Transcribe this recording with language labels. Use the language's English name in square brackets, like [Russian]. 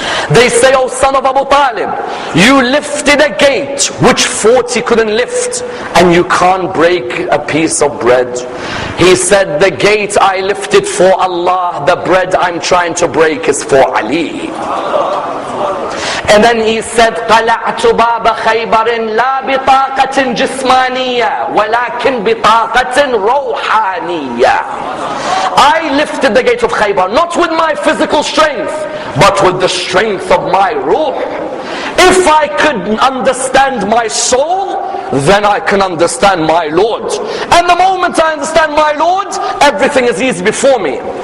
[English] They say, oh son of Abu Talib, you lifted a gate which 40 couldn't lift, and you can't break a piece of bread. He said, the gate I lifted for Allah, the bread I'm trying to break is for Ali. And then he said, [Arabic] قَلَعْتُ بَابَ خَيْبَرٍ لَا بِطَاقَةٍ جِسْمَانِيَّةٍ وَلَكِنْ بِطَاقَةٍ رَوْحَانِيَّةٍ. [English] I lifted the gate of Khaybar, not with my physical strength, but with the strength of my ruh. If I could understand my soul, then I can understand my Lord. And the moment I understand my Lord, everything is easy before me.